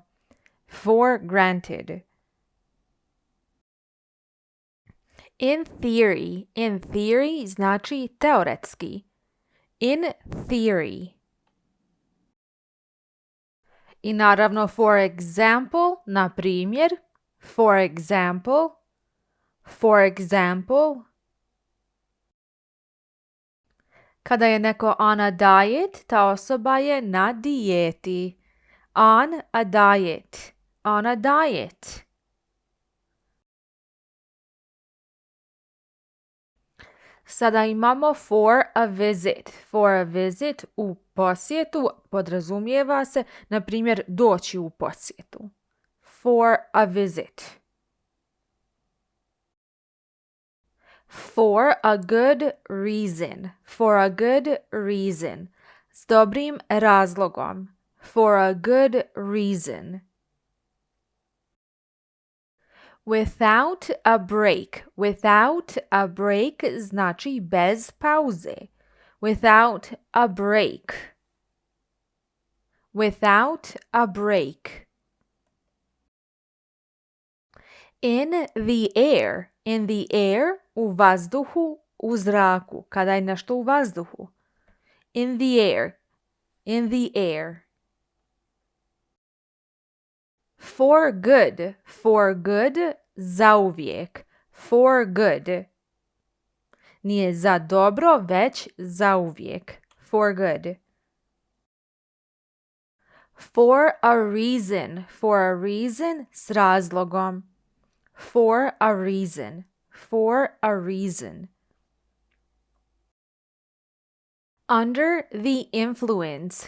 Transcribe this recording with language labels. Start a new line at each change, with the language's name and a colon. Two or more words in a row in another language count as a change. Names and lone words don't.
English: For granted. In theory. In theory
Bosnian: znači teoretski.
English: In theory.
Bosnian: I naravno
English: for example,
Bosnian: na primjer.
English: For example. For example.
Bosnian: Kada je neko
English: on a diet,
Bosnian: ta osoba je na dijeti.
English: On a diet. On a diet.
Bosnian: Sada imamo
English: for a visit. For a visit
Bosnian: u posjetu podrazumijeva se, na primjer, doći u posjetu.
English: For a visit. For a good reason. For a good reason.
Bosnian: S dobrim razlogom.
English: For a good reason. Without a break. Without a break
Bosnian: znači bez pauze.
English: Without a break. Without a break. In the air. In the air,
Bosnian: u vazduhu, u zraku. Kada je nešto u vazduhu.
English: In the air. In the air. For good. For good, zauvijek. For good.
Bosnian: Nije za dobro, već zauvijek.
English: For good. For a reason. For a reason,
Bosnian: s razlogom.
English: For a reason. For a reason. Under the influence.